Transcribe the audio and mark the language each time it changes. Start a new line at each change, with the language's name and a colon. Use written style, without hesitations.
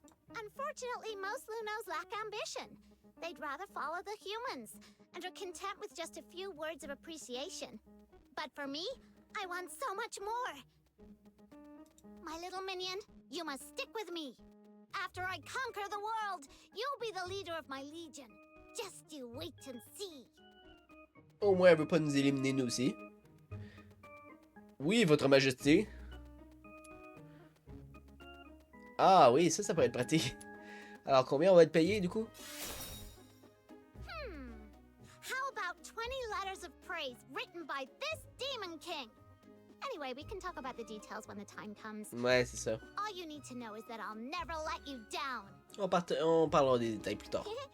English: Unfortunately, most Lunos lack ambition. They'd rather follow the humans, and are content with just a few words of appreciation. But for me, I want so much more. My little minion, you must stick with me. After I conquer the world, you'll be the leader of my legion. Just you wait and see.
French: Au moins, elle veut pas nous éliminer nous aussi. Oui, votre majesté. Ah oui, ça pourrait être pratique. Alors, combien on va être payé, du coup?
English: How about 20 letters of praise written by this Demon King? Anyway, we can talk about the details when the time comes.
French: Ouais, c'est ça.
English: All you need to know is that I'll never let you down.
French: On parlera des détails plus tard.